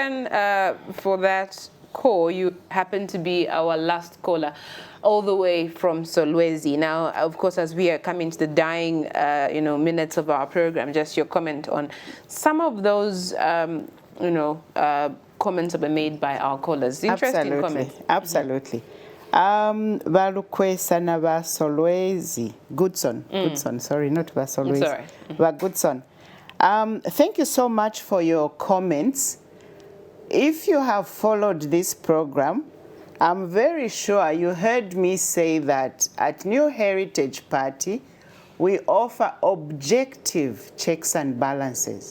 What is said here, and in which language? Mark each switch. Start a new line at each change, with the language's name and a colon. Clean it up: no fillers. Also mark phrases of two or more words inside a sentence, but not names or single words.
English: Goodson, for that call, you happen to be our last caller all the way from Solwezi. Now, of course, as we are coming to the dying minutes of our program, just your comment on some of those comments that were made by our callers. Interesting comments. Absolutely.
Bemba: Balukwesa na ba Solwezi.
English: Goodson, sorry, not ba Solwezi. Sorry.
Bemba: Ba Goodson.
English: Thank you so much for your comments. If you have followed this program, I'm very sure you heard me say that at New Heritage Party, we offer objective checks and balances.